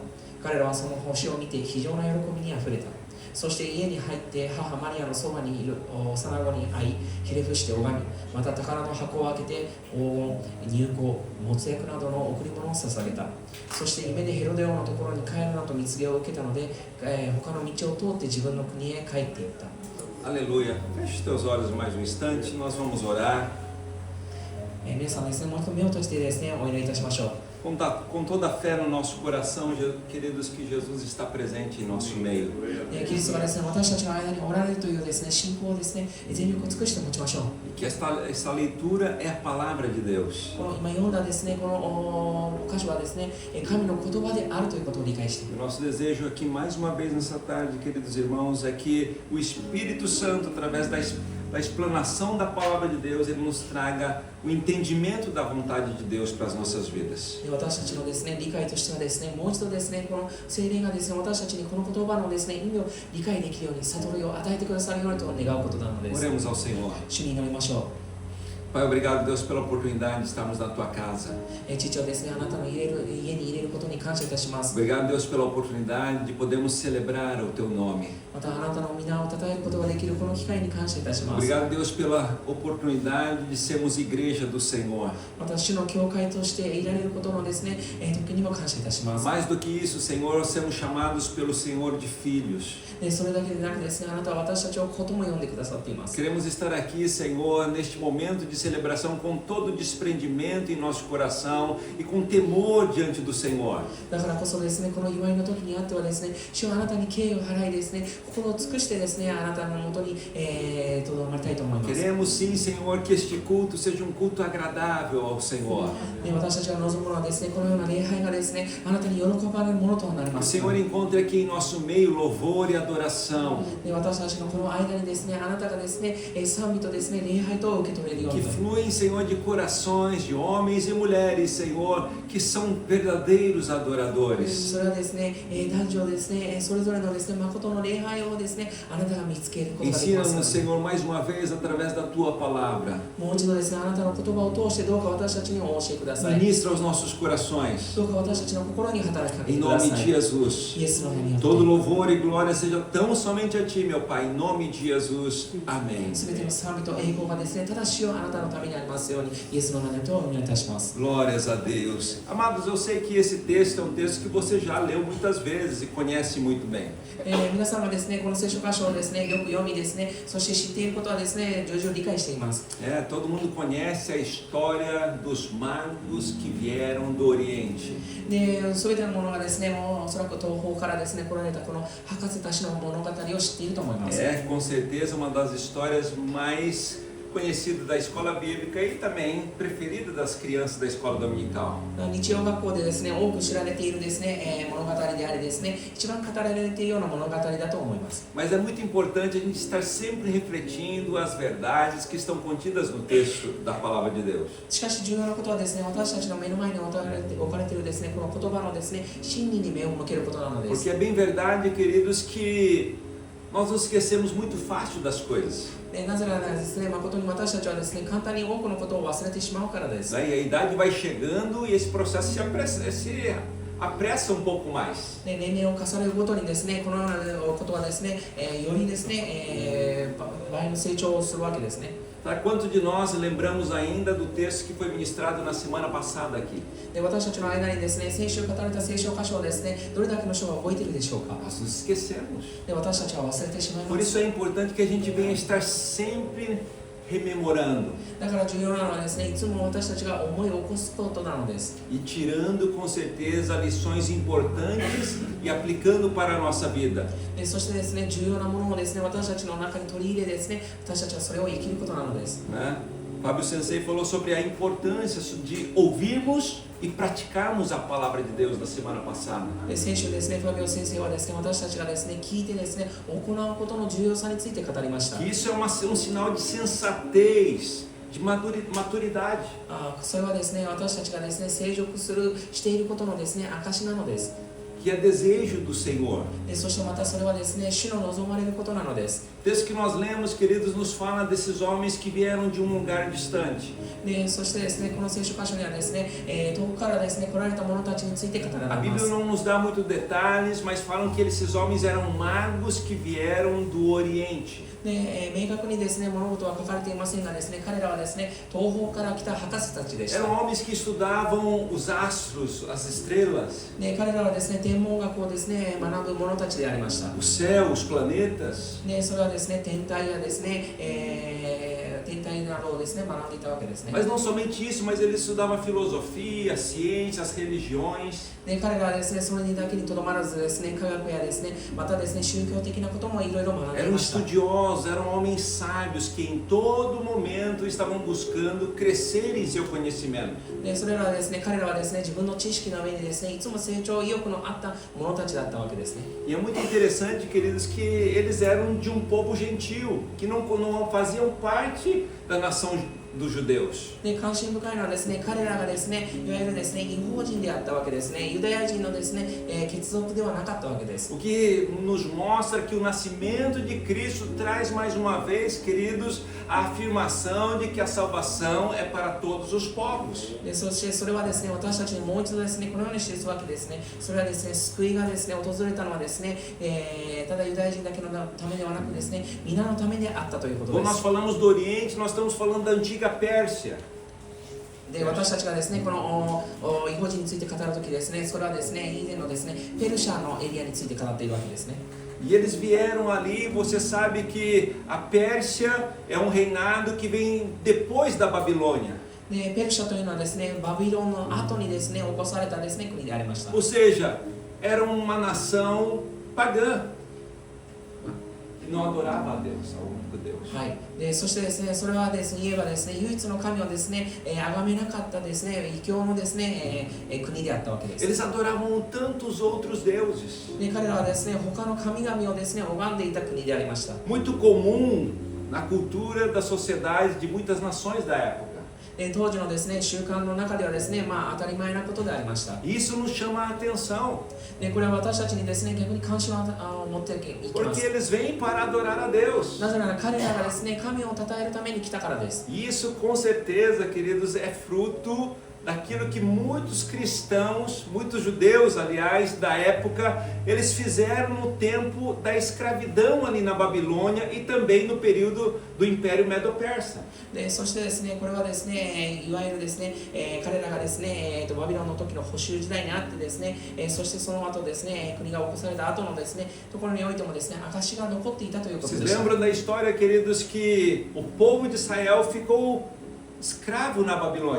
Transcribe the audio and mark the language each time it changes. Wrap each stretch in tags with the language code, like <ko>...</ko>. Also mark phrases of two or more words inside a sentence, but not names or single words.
<ja>彼らはその星を見て非常な喜びにあふれた。そして家に入って母マリアのそばにいる幼子に会い、ひれ伏して拝み、また宝の箱を開けて黄金、乳香、没薬などの贈り物を捧げた。そして夢でヘロデ王のところに帰るなと蜜告を受けたので、他の道を通って自分の国へ帰っていった。</ja> <pt>Aleluia. Feche os teus olhos mais um instante, nós vamos orar.</pt> <ja>皆さんですね、もう一度目を閉じてですね、お祈りいたしましょう。</ja> <pt>Com toda a fé no nosso coração, queridos, que Jesus está presente em nosso meio.</pt> <ja>キリストがですね、私たちの間におられるというですね、信仰をですね、全力を尽くして持ちましょう。</ja> <pt>Que esta leitura é a palavra de Deus.</pt> <ja>この今読んだですね、この箇所はですね、神の言葉であるということを理解している。</ja> <pt>O nosso desejo aqui, mais uma vez nessa tarde, queridos irmãos, é que o Espírito Santo, através da explanação da palavra de Deus, ele nos traga o entendimento da vontade de Deus para as nossas vidas.</pt> <ja>私たちのですね、理解としてはですね、もう一度ですね、この聖霊がですね、私たちにこの言葉のですね、意味を理解できるように、悟りを与えてくださるようにと願うことなのです。</ja> <pt>Oremos ao Senhor.</pt> <ja>主に祈りましょう。</ja> <pt>Pai, obrigado, Deus, pela oportunidade de estarmos na Tua casa.</pt> <ja>父をですね、あなたの家に入れることに感謝いたします。</ja> <pt>Obrigado, Deus, pela oportunidade de podermos celebrar o Teu nome.</pt> <ja>またあなたの皆を称えることができるこの機会に感謝いたします。</ja> <pt>Obrigado, Deus, pela oportunidade de sermos igreja do Senhor.</pt> <ja>また主の教会としていられることのですね、時にも感謝いたします。</ja> <pt>Mais do que isso, Senhor, sermos chamados pelo Senhor de filhos.</pt> <ja>でそれだけでなくですね、あなたは私たちを子とも呼んでくださっています。</ja> <pt>Queremos estar aqui, Senhor, neste momento de celebração com todo o desprendimento em nosso coração e com temor diante do Senhor.</pt> <ja>だからこそですね、この祝いの時にあってはですね、主はあなたに敬意を払いですね、心を尽くしてですね、あなたのもとにとどまりたいと思います。</ja> <pt>Queremos sim, Senhor, que este culto seja um culto agradável ao Senhor.</pt> <ja>で私たちが望むのはですね、このような礼拝がですね、あなたに喜ばれるものとなりま</ja> <pt>O</pt> <ja>す。</ja> <pt>Senhor encontre aqui em nosso meio louvor e adoração.</pt> <ja>で私たちのこの間にですね、あなたがですね、賛美とですね、礼拝と受け取れるよう</ja> <pt>Que</pt> <ja>に。</ja> <pt>fluem, Senhor, de corações de homens e mulheres, Senhor, que são verdadeiros adoradores.</pt> <ja>それはですね、男女ですね、それぞれのですね、誠の礼拝をですね、あなたが見つけることができま</ja> <pt>Ensina-nos,</pt> <ja>す。</ja> <pt>Senhor, mais uma vez através da Tua palavra.</pt> <ja>もう一度ですね、あなたの言葉を通してどうか私たちにお教えください。</ja> <pt>Ministra aos nossos corações.</pt> <ja>どうか私たちの心に働きかけ</ja> <pt>Em</pt> <ja>てくだ</ja> <pt>nome</pt> <ja>さ</ja> <pt>de</pt> <ja>い。</ja> <pt>Jesus.</pt> <ja>イエスの名によって</ja> <pt>Todo louvor e glória seja tão somente a Ti, meu Pai. Em nome de Jesus. Amém.</pt> <ja>すべての賛美と栄光がですね、ただしをあなたのためにありますように、イエスの名によってお願いいたします。</ja> <pt>Glórias a Deus. Amados, eu sei que esse texto é um texto que você já leu muitas vezes e conhece muito bem.</pt> <ja>皆さんがですね、この聖書箇所をですね、よく読みですね、そして知っていることはですね、徐々に理解しています。</ja> <pt>Todo mundo conhece a história dos magos que vieram do Oriente.</pt> <ja>で、すべてのものがですね、もうおそらく東方からですね、来られたこの博士たちの物語を知っていると思います。</ja> <pt>Com certeza uma das histórias mais conhecidas da escola bíblica e também preferida das crianças da escola dominical.</pt> <ja>日曜学校でですね、多く知られているですね、物語でありですね、一番語られているような物語だと思います。</ja> <pt>Mas é muito importante a gente estar sempre refletindo as verdades que estão contidas no texto da palavra de Deus.</pt> <ja>しかし重要なことはですね、私たちの目の前に置かれているですね、この言葉のですね、真理に目を向けることなのです。</ja> <pt>Porque é bem verdade, queridos, que nós nos esquecemos muito fácil das coisas.</pt> <ja>なぜならですね、誠に私たちはですね、簡単に多くのことを忘れてしまうからです。</ja> <pt>E a idade vai chegando e esse processo se apressa um pouco mais.</pt> <ja>年齢を重ねるごとにですね、このようなことはですね、よりですね、倍の成長をするわけですね。</ja> <pt>Sabe quantos de nós lembramos ainda do texto que foi ministrado na semana passada aqui?</pt> <ja>で私たちの間にですね、先週語られた聖書箇所をですね、どれだけの人が覚えているでしょうか。</ja> <pt>Nós nos esquecemos.</pt> <ja>で私たちは忘れてしまい</ja> <pt>Por</pt> <ja>ま</ja> <pt>isso</pt> <ja>す。</ja> <pt>é importante que a gente venha estar sempre rememorando</pt> <ja>だから重要なのはですね、いつも私たちが思いを起こすことなのです。</ja> <pt>e tirando com certeza lições importantes e aplicando para a nossa vida.</pt> <ja>でそしてですね、重要なものをですね、私たちの中に取り入れですね、私たちはそれを生きることなのです。</ja> <pt>Né? Fábio Sensei falou sobre a importância de ouvirmos e praticarmos a palavra de Deus na semana passada.</pt> <ja>で先週ですね、ファビオ先生はですね、私たちがですね、聞いてですね、行うことの重要さについて語りました。</ja> <pt>Que isso é sinal de sensatez, de maturidade.</pt> <ja>それはですね、私たちがですね、成熟していることのですね、証なのです。</ja> <pt>Que é desejo do Senhor.</pt> <ja>でそしてまたそれはですね、主の望まれることなのです。</ja> <pt>O texto que nós lemos, queridos, nos fala desses homens que vieram de um lugar distante.</pt> <ja>でそしてですね、この聖書箇所にはですね、遠くからですね、来られた者たちについて語ら</ja> <pt>A</pt> <ja>れま</ja> <pt>Bíblia</pt> <ja>す。</ja> <pt>não nos dá muitos detalhes, mas falam que esses homens eram magos que vieram do Oriente.</pt> <ja>で明確にですね、物事は書かれていませんがですね、彼らはですね、東方から来た博士たちでした。</ja> <pt>Eram homens que estudavam os astros, as estrelas,</pt> <ja>で彼らはですね、天文学をですね、学ぶ者たちでありました。</ja> <pt>o céu, os planetas.</pt> <ja>でそれはですね、天体やですね、天体などをですね、学んでいたわけですね。</ja> <pt>Mas não somente isso, mas eles estudavam a filosofia, a ciência, as religiões.</pt> <ja>で彼らはですね、それにだけにとどまらずですね、科学やですね、またですね、宗教的なこともいろいろ学んでい</ja> <pt>Eram</pt> <ja>ました。</ja> <pt>estudiosos, eram homens sábios que em todo momento estavam buscando crescer em seu conhecimento.</pt> <ja>でそれらはですね、彼らはですね、自分の知識の上にですね、いつも成長意欲のあった者たちだったわけですね。</ja> <pt>E é muito interessante, queridos, que eles eram de um povo gentil, que não faziam parte da nação dos judeus.</pt> <ja>で関心深いのはですね、彼らがですね、いわゆるですね、異邦人であったわけですね、ユダヤ人のですね、血族ではなかったわけです。</ja> <pt>O que nos mostra que o nascimento de Cristo traz mais uma vez, queridos, a afirmação de que a salvação é para todos os povos.</pt> <ja>でそしてそれはですね、私たちにもう一度ですね、このように示すわけですね。それはですね、救いがですね、訪れたのはですね、ただユダヤ人だけのためではなくですね、皆のためであったということで</ja> <pt>Quando nós</pt> <ja>す。</ja> <pt>falamos do Oriente, nós estamos falando da antiga Pérsia.</pt> <ja>で私たちがですね、この異邦人について語るときですね、それはですね、以前のですね、ペルシャのエリアについて語っているわけですね。</ja> <pt>E eles vieram ali, você sabe que a Pérsia é um reinado que vem depois da Babilônia.</pt> <ja>でペルシャというのはですね、バビロンの後にですね、起こされたですね、国でありました。</ja> <pt>Ou seja, era uma nação pagã, que não adorava a Deus, ao único Deus.</pt> <ja>はい、でそしてですね、それはですね、言えばですね、唯一の神をですね、崇めなかったですね、異教のですね、国であったわけです。</ja> <pt>Eles adoravam tantos outros deuses.</pt> <ja>で彼らはですね、他の神々をですね、拝んでいた国でありました。</ja> <pt>Muito comum na cultura da sociedade de muitas nações da época.</pt> <ja>で当時のですね、習慣の中ではですね、当たり前なことでありました。</ja> <pt>Isso nos chama a atenção,</pt> <ja>でこれは私たちにですね、逆に関心を持っていきま</ja> <pt>porque</pt> <ja>す。</ja> <pt>eles vêm para adorar a Deus.</pt> <ja>なぜなら彼らがですね、神を称えるために来たからです。</ja> <pt>E isso, com certeza, queridos, é fruto daquilo que muitos cristãos, muitos judeus, aliás, da época, eles fizeram no tempo da escravidão ali na Babilônia e também no período do Império Medo-Persa.</pt> <ja>でそしてですね、これはですね、いわゆるですね、彼らがですね、バビロンの時の補修時代にあってですね、そしてその後ですね、国が起こされた後のですね、ところにおいてもですね、証が残っていたということ</ja> <pt>Vocês</pt> <ja>でした。</ja> <pt>lembram da história, queridos, que o povo de Israel ficou escravo na Babilônia?</pt>